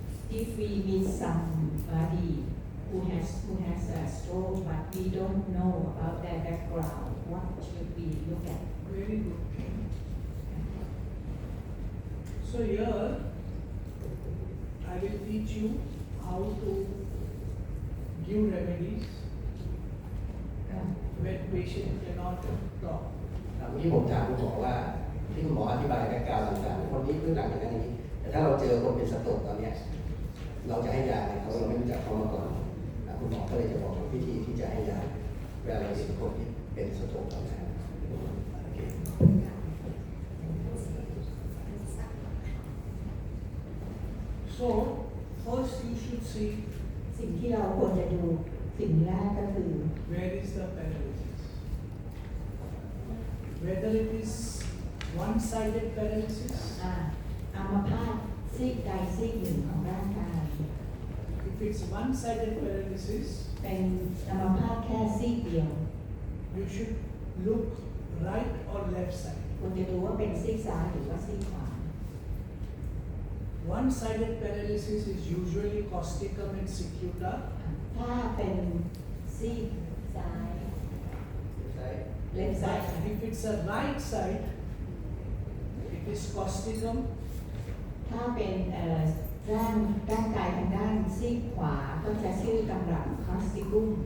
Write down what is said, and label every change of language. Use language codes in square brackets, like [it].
[en] If we meet somebody who has a stroke but we don't know about their background, what should we look at? Very good thing. So here I will teach you how to give remedies when patient cannot talk. [th] เมื่อกี้ผมถามคุณหมอว่าที่คุณหมออธิบายแบ็กกราวด์ต่างๆคนนี้พื้นหลังอย่างนั้นอย่างนี้แต่ถ้าเราเจอคนเป็นสโตรกตอนเนี้ยเราจะให้ยาเนี่ยเราไม่รู้จักเขามาก่อนคุณหมอก็เลยจะบอกวิธีที่จะให้ยาเวลาเราเห็นคนที่เป็นสโตรกตอนนั้นโอเค [en] So first you should see [th] สิ่งที่เราควรจะดูสิ่งแรกก็คือ [en] where is the paralysis. Whether it is one-sided paralysis, [th] อัมพาตซีกใดซีกหนึ่งของร่างกาย [en] if it's one-sided paralysis, [th] เป็นอัมพาตแค่ซีกเดียว [en] you should look right or left side. [th] ควรจะดูว่าเป็นซีกซ้ายหรือว่าซีกขวา [en] One-sided paralysis is usually causticum and secunda. [th] ถ้าเป็นซีกซ้าย [en] left side If it's a right side, it is causticum [th] ถ้าเป็นร่างกายทางด้านซีกขวาก็จะชื่อกำลังคอสติกุม